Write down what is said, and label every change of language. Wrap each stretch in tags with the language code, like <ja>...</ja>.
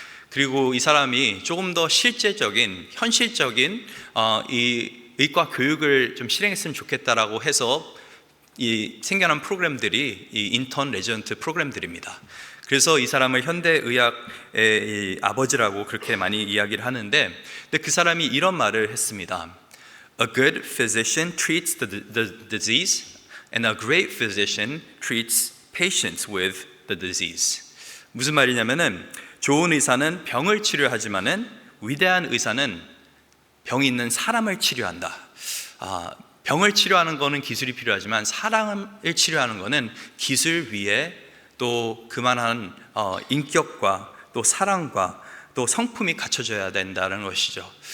<ko>그리고 이 사람이 조금 더 실제적인, 현실적인 이 의과 교육을 좀 실행했으면 좋겠다라고 해서 이 생겨난 프로그램들이 이 인턴 레지던트 프로그램들입니다. 그래서 이 사람을 현대의학의 아버지라고 그렇게 많이 이야기를 하는데, 근데 그 사람이 이런 말을 했습니다.</ko> <en>A good physician treats the disease, and a great physician treats patients with the disease.</en> <ko>무슨 말이냐면은 좋은 의사는 병을 치료하지만은 위대한 의사는 병이 있는 사람을 치료한다. 병을 치료하는 거는 기술이 필요하지만 사람을 치료하는 거는 기술 위에 또 그만한 인격과 또 사랑과 또 성품이 갖춰져야 된다는 것이죠.</ko>